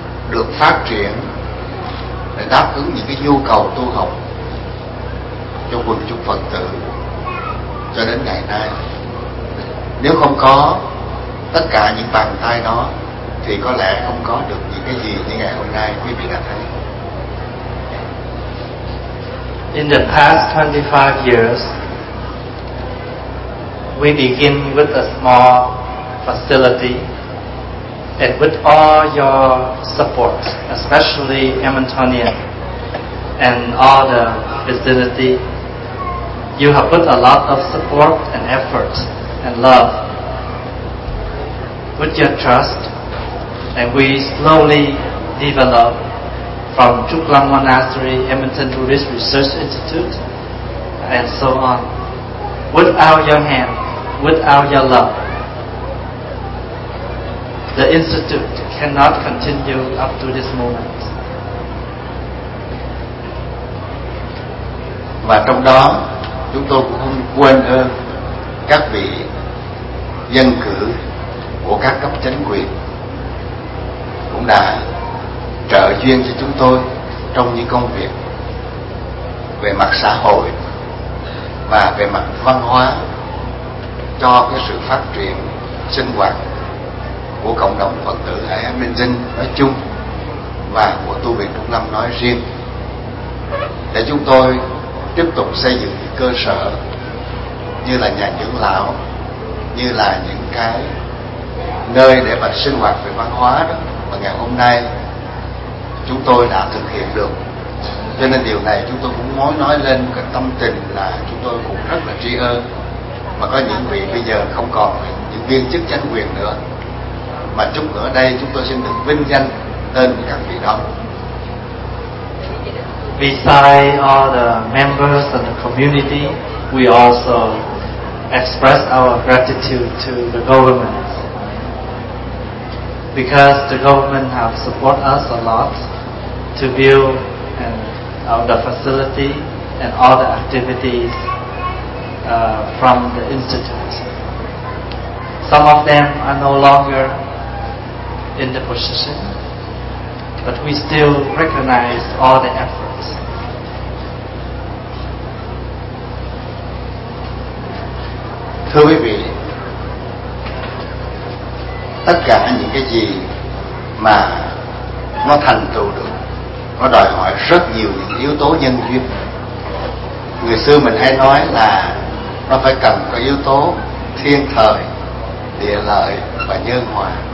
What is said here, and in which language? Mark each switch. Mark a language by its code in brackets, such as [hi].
[vi] được phát triển để đáp ứng những cái nhu cầu tu học cho quần chúng Phật tử cho đến ngày nay. Nếu không có tất cả những bàn tay đó thì có lẽ không có được những cái gì như ngày hôm nay quý vị đã thấy. [en] In the past 25 years, we begin with a small facility, and with all your support, especially Edmontonian and all the facility, you have put a lot of support and effort and love with your trust, and we slowly develop from Trúc Lâm Monastery, Edmonton Buddhist Research Institute, and so on. Without your hand, without your love, the institute cannot continue up to this moment. [vi] Và trong đó, chúng tôi cũng không quên ơn các vị dân cử của các cấp chính quyền cũng đã trợ duyên cho chúng tôi trong những công việc về mặt xã hội và về mặt văn hóa cho cái sự phát triển sinh hoạt của cộng đồng Phật tử Hải Ám Minh Dinh nói chung và của tu viện Trúc Lâm nói riêng, để chúng tôi tiếp tục xây dựng những cơ sở như là nhà dưỡng lão, như là những cái nơi để mà sinh hoạt về văn hóa đó, mà ngày hôm nay chúng tôi đã thực hiện được. Cho nên điều này chúng tôi cũng muốn nói lên cái tâm tình là chúng tôi cũng rất là tri ơn. Mà có những vị bây giờ không còn những viên chức chánh quyền nữa, mà chút nữa đây chúng tôi xin được vinh danh tên của các vị đó. [en] Besides all the members and the community, we also express our gratitude to the government, because the government have support us a lot to build and the facility and all the activities from the institute. Some of them are no longer in the position, but we still recognize all the efforts. [vi] Thưa quý vị, tất cả những cái gì mà nó thành tựu được, nó đòi hỏi rất nhiều những yếu tố nhân duyên. Người xưa mình hay nói là nó phải cần có yếu tố thiên thời, địa lợi và nhân hòa.